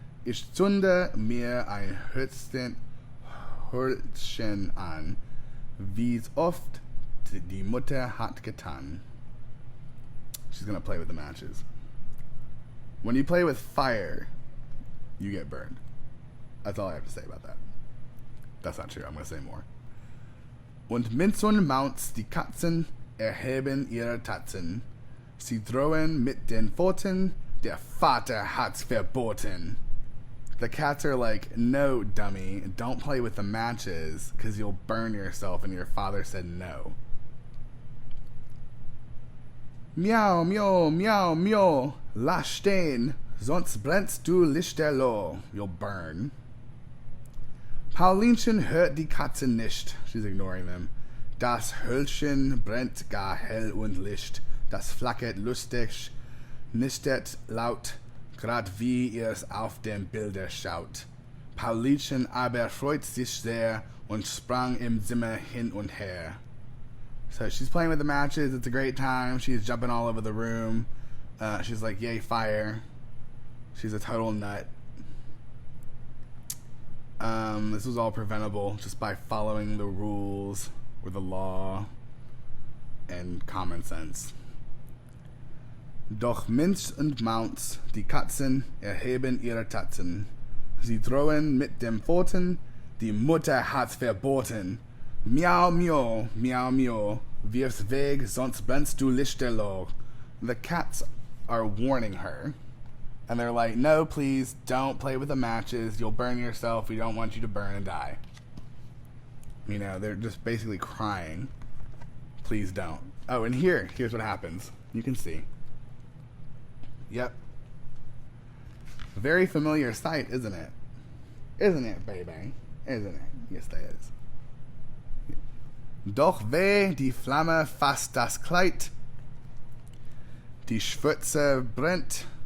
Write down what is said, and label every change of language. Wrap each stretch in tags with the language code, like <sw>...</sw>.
<de>Ich zünde mir ein Hölzchen an, wie's oft die Mutter hat getan.</de> <en>She's gonna play with the matches. When you play with fire, you get burned. That's all I have to say about that. That's not true. I'm gonna say more.</en> <de>Und Minz und Maunz, die Katzen, erheben ihre Tatzen. Sie drohen mit den Pfoten, der Vater hat's verboten.</de> <en>The cats are like, no, dummy, don't play with the matches, because you'll burn yourself, and your father said no.</en> <de>Miau, miau, miau, miau, lass stehen, sonst brennst du lichterloh.</de> <en>You'll burn.</en> <de>Paulinchen hört die Katze nicht.</de> <en>She's ignoring them.</en> <de>Das Hölzchen brennt gar hell und licht. Das flackert lustig, nistet laut, grad wie ihr's auf dem Bilder schaut. Paulinchen aber freut sich sehr und sprang im Zimmer hin und her.</de> <en>So she's playing with the matches. It's a great time. She's jumping all over the room. She's like, yay, fire. She's a total nut. This was all preventable just by following the rules or the law and common sense.</en> <de>Doch Minz und Maunz, die Katzen, erheben ihre Tatzen. Sie drohen mit dem Pfoten, die Mutter hat's verboten. Miau, miau, miau, miau, wirf's weg, sonst brennst du lichterloh.</de> <en>The cats are warning her. And they're like, no, please, don't play with the matches. You'll burn yourself. We don't want you to burn and die. You know, they're just basically crying. Please don't. Oh, and here's what happens. You can see. Yep. Very familiar sight, isn't it? Isn't it, baby? Isn't it? Yes, it is.</en> <de>Doch weh, die Flamme fasst das Kleid. Die Schwitze brennt.</de>